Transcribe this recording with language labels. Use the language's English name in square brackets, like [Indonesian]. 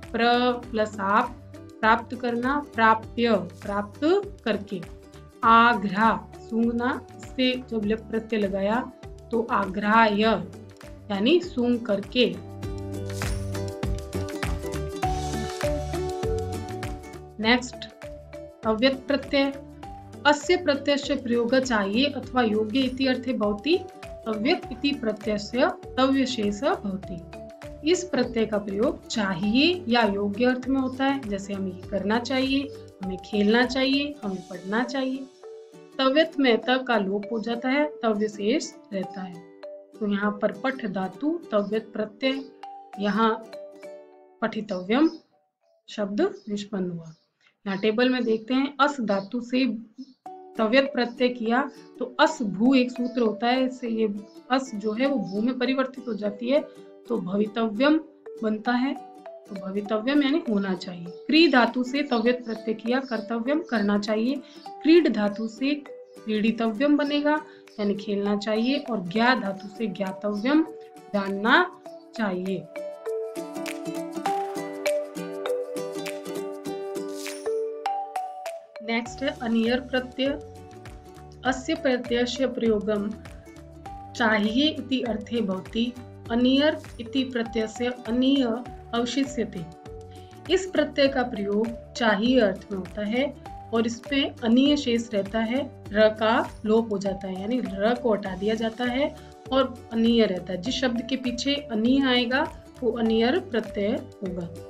[Hindi] प्र प्लस आप प्राप्त करना, प्राप्य प्राप्त करके। आग्रह सूंघना, इससे जब ल्यप प्रत्यय लगाया तो आग्रह्य यानी सूंघ करके। नेक्स्ट अव्यक्त प्रत्यय। [Sanskrit] अस्य प्रत्ययस्य प्रयोग चाहिए अथवा योग्य इति अर्थे भवति। अव्यक्त इति प्रत्ययस्य तव्यशेष भवति। [Hindi] इस प्रत्यय का प्रयोग चाहिए या योग्य अर्थ में होता है। जैसे हमें ये करना चाहिए, हमें खेलना चाहिए, हमें पढ़ना चाहिए। तव्यत में त का लोप हो जाता है, तव्यशेष रहता है। तो यहाँ पर पठ धातु तव्यत प्रत्यय, यहाँ पठितव्यम शब्द निष्पन्न हुआ। यहाँ टेबल में देखते हैं अस धातु से तव्यत प्रत्यय किया तो अस भू एक सूत्र होता है, इससे ये अस जो है वो भू में परिवर्तित हो जाती है तो भवितव्यम बनता है। तो भवितव्यम यानी होना चाहिए। क्री धातु से तव्यत प्रत्यय किया, कर्तव्यम करना चाहिए। क्रीड धातु से क्रीडितव्यम बनेगा यानी खेलना चाहिए और ज्ञा धातु से ज्ञातव्यम जानना चाहिए। नेक्स्ट है अनियर प्रत्यय। [Sanskrit] अस्य प्रत्ययस्य प्रयोगम चाहिए इति अर्थे भवति। अनियर इति प्रत्ययस्य अनीय अवशिष्यते। [Hindi] इस प्रत्यय का प्रयोग चाहिए अर्थ में होता है और इसमें अनीय शेष रहता है, र का लोप हो जाता है यानी र को हटा दिया जाता है और अनीय रहता है। जिस शब्द के पीछे अनीय आएगा वो अनियर प्रत्यय होगा।